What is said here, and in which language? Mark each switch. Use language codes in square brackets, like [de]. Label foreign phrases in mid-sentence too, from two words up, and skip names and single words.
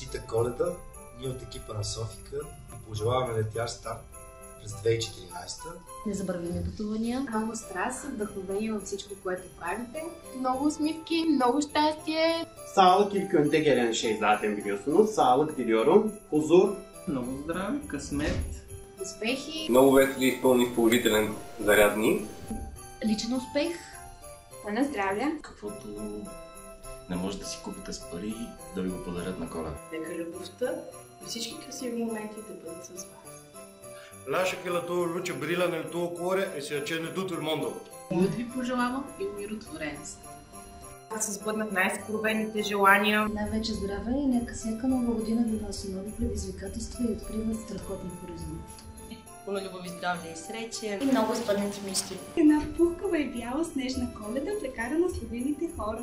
[bg] Коледа, ние от екипа на Софика пожелаваме летящ старт през 2014. Незабравими пътувания. Много страст, вдъхновение във всичко, което правите. Много усмивки, много щастие. [tr] Sağlık ilk önde gelen şey zaten biliyorsunuz. Sağlık diliyorum. Huzur. [bg] Много здраве, късмет. Успехи. Много весели и изпълни положителен заряд дни. Личен успех. На здраве. Каквото не може да си купите с пари, да ви го подарят на Коледа. Нека любовта и всички красиви моменти да бъдат с вас. [it] Lascia che la tua luce brilla nel tuo cuore e si accende tutto il mondo. [bg] Мир ви пожелавам и умиротвореност. Да се сбъднат най-съкровените желания. Най-вече здраве и нека всяка нова година ви носи нови предизвикателства и открива страхотни хоризонти. Пълно любов и здраве и срече. И много изпълнените мечти. Една пухкава и бяла снежна Коледа, прекарана с любимите хора.